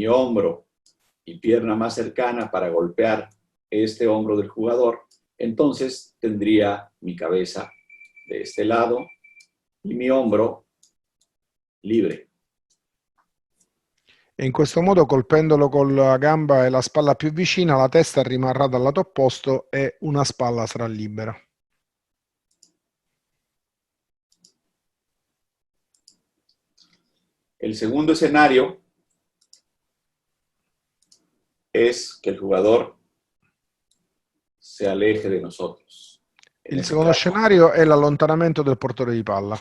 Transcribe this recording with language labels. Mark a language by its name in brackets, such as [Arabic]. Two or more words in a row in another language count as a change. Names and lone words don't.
[Spanish] hombro y pierna más cercana para golpear este hombro del jugador, entonces tendría mi cabeza de este lado y mi hombro libre. [Italian] E in questo modo, colpendolo con la gamba e la spalla più vicina, la testa rimarrà dal lato opposto e una spalla sarà libera. [Spanish] El segundo escenario es que el jugador se aleje de nosotros. [Italian] Il secondo scenario è l'allontanamento del portatore di palla.